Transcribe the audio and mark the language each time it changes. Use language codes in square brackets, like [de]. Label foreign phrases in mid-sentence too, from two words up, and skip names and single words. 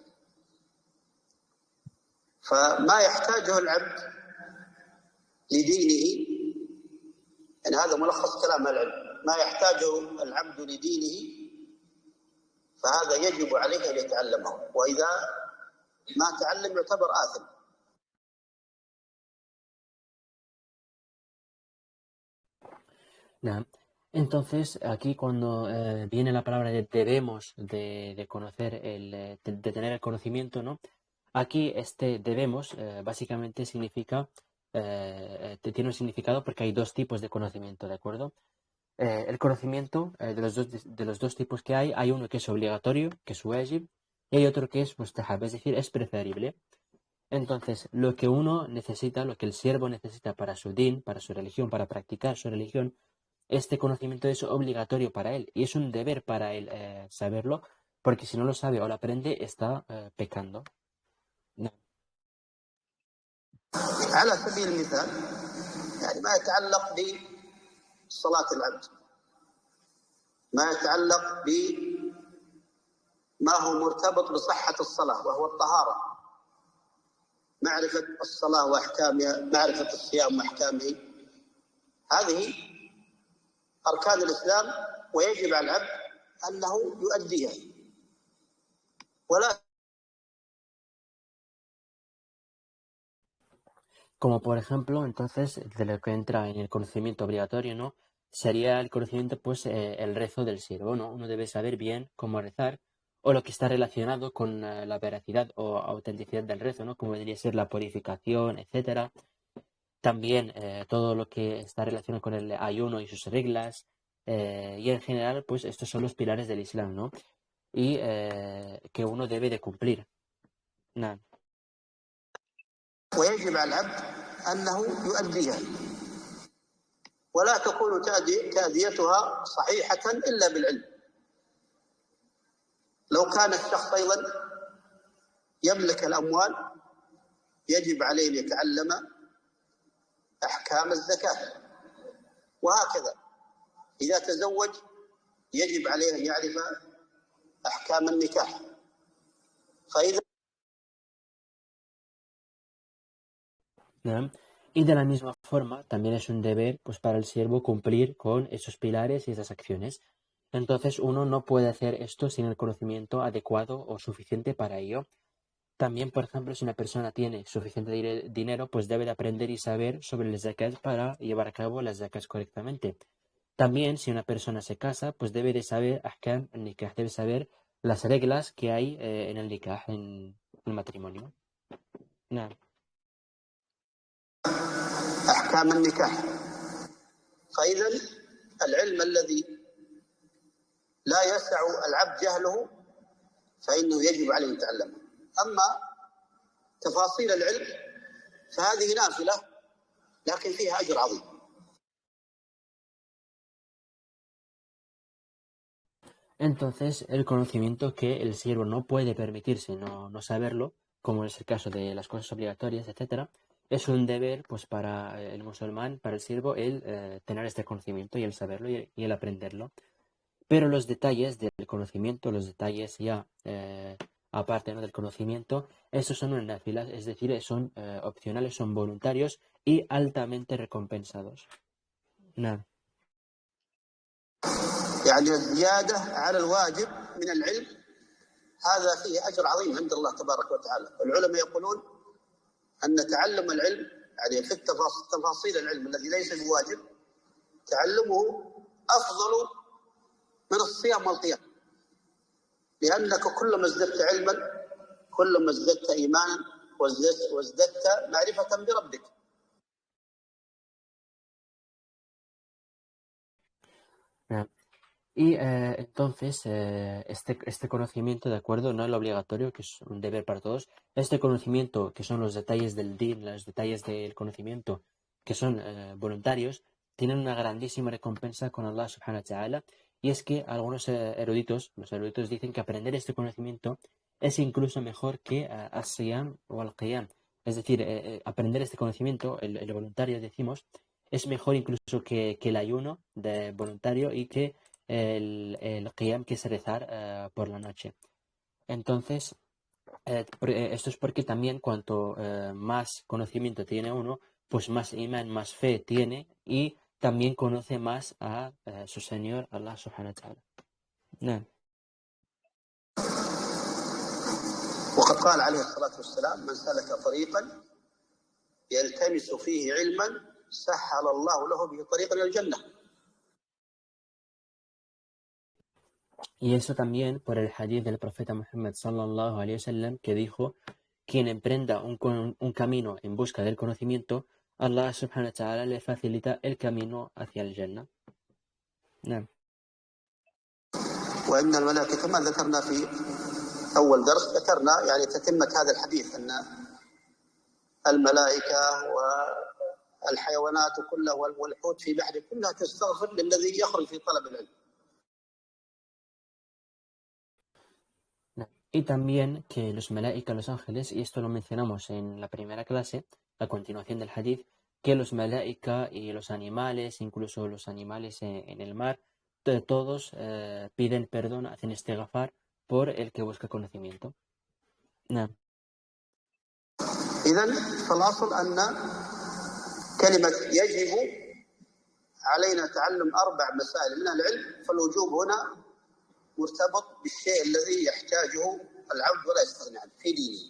[ar] فما يحتاجه العبد لدينه، يعني هذا ملخص كلام العلم، ما يحتاجه العبد لدينه فهذا يجب عليه أن يتعلمه، وإذا ما تعلم يعتبر آثم. نعم. [es] Entonces, aquí cuando viene la palabra de debemos de conocer, de tener el conocimiento, ¿no? Aquí este debemos básicamente significa, tiene un significado porque hay 2 tipos de conocimiento, ¿de acuerdo? El conocimiento de los dos tipos que hay uno que es obligatorio, que es wajib, y hay otro que es mustahab, es decir, es preferible. Entonces, lo que uno necesita, lo que el siervo necesita para su din, para su religión, para practicar su religión, este conocimiento es obligatorio para él y es un deber para él saberlo, porque si no lo sabe o lo aprende, está pecando. No. [ar] على سبيل المثال يعني ما يتعلق بصلاة العبد، ما يتعلق بما هو مرتبط بصحة الصلاة وهو الطهارة، معرفة الصلاة وأحكامها، معرفة الصيام وأحكامه، هذه أركان الإسلام ويجب على العبد أنه يؤديها ولا. [es] Como por ejemplo, entonces, de lo que entra en el conocimiento obligatorio, ¿no? Sería el conocimiento, pues, el rezo del siervo, ¿no? Uno debe saber bien cómo rezar o lo que está relacionado con la veracidad o autenticidad del rezo, ¿no? Como debería ser la purificación, etcétera. También todo lo que está relacionado con el ayuno y sus reglas. Y en general, pues, estos son los pilares del Islam, ¿no? Y que uno debe de cumplir. Nada. [ar] ويجب على العبد أنه يؤديها ولا تكون تأديتها صحيحة إلا بالعلم. لو كان الشخص أيضا يملك الأموال يجب عليه أن يتعلم أحكام الزكاة، وهكذا إذا تزوج يجب عليه أن يعرف أحكام النكاح. فإذا [es] ¿No? Y de la misma forma, también es un deber pues, para el siervo cumplir con esos pilares y esas acciones. Entonces, uno no puede hacer esto sin el conocimiento adecuado o suficiente para ello. También, por ejemplo, si una persona tiene suficiente dinero, pues debe de aprender y saber sobre las zakat para llevar a cabo las zakat correctamente. También, si una persona se casa, pues debe de saber [ar] أحكام نكاح, [es] debe saber las reglas que hay en el nikah, en el matrimonio. Nada. [ar] أحكام النكاح، فإذا العلم الذي لا يسع العبد جهله فإنه يجب عليه أن يتعلمه. أما تفاصيل العلم فهذه نافلة لكن فيها أجر عظيم. [es] Entonces, el conocimiento que el siervo no puede permitirse no saberlo, como es el caso de las cosas obligatorias, etcétera, es un deber pues para el musulmán, para el siervo, el tener este conocimiento y el saberlo y el aprenderlo. Pero los detalles del conocimiento, los detalles ya aparte, ¿no?, del conocimiento, esos son una náfilas, es decir, son opcionales, son voluntarios y altamente recompensados. Nada. [ar] يعني الزيادة على الواجب من العلم هذا فيه أجر عظيم عند الله تبارك وتعالى. العلماء يقولون أن تعلم العلم يعني في تفاصيل العلم الذي ليس بواجب تعلمه أفضل من الصيام والقيام، لأنك كلما ازددت علما كلما ازددت إيمانا وازددت معرفة بربك. [es] Nada. Y entonces, este conocimiento, ¿de acuerdo? No el obligatorio, que es un deber para todos. Este conocimiento, que son los detalles del din, los detalles del conocimiento, que son voluntarios, tienen una grandísima recompensa con [ar] الله سبحانه وتعالى. [es] Y es que algunos eruditos, los eruditos dicen que aprender este conocimiento es incluso mejor que as-siyam o al-qiyam. Es decir, aprender este conocimiento, el voluntario decimos, es mejor incluso que el ayuno de voluntario y que el qiyam, que es rezar por la noche. Entonces, esto es porque también cuanto más conocimiento tiene uno, pues más iman, más fe tiene y también conoce más a su Señor, [ar] الله سبحانه وتعالى. نعم. وقد قال عليه الصلاة والسلام: من سلك طريقا يلتمس فيه علما سهل الله له به طريقا إلى الجنة. [es] Y eso también por el hadith del profeta Muhammad [ar] صلى الله عليه وسلم, [es] que dijo: quien emprenda un camino en busca del conocimiento, [ar] الله سبحانه وتعالى [es] le facilita el camino hacia el Jannah. [ar] نعم. وإن الملائكة كما ذكرنا في أول درس، ذكرنا يعني تتمة هذا الحديث أن الملائكة والحيوانات كلها والحوت في بحر كلها تستغفر للذي يخرج في طلب العلم. [es] Y también que los malaika, los ángeles, y esto lo mencionamos en la primera clase, a continuación del hadith, que los malaika y los animales, incluso los animales en el mar, todos piden perdón, hacen istighfar por el que busca conocimiento. [ar] نعم. إذن فالأصل أن كلمة يجب علينا تعلم 4 مسائل من العلم، فالوجوب هنا مرتبط بالشيء الذي يحتاجه العبد ولا يستغني عنه في دينه.